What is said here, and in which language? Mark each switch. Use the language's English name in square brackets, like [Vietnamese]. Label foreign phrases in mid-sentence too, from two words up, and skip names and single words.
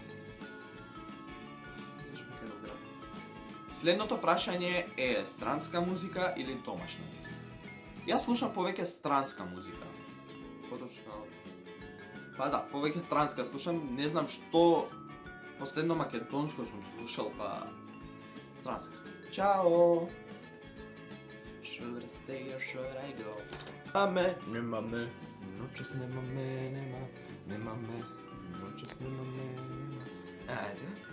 [Macedonian] Следното прашање е странска музика или домашна музика. Јас слушам повеќе странска музика. Поточно... Па да, повеќе странска слушам, не знам што последно македонско сум слушал, па странска. Чао! [English] Should I stay or should I go? [Macedonian] Нема ме, ночас нема ме, ночас нема ме. Ајде.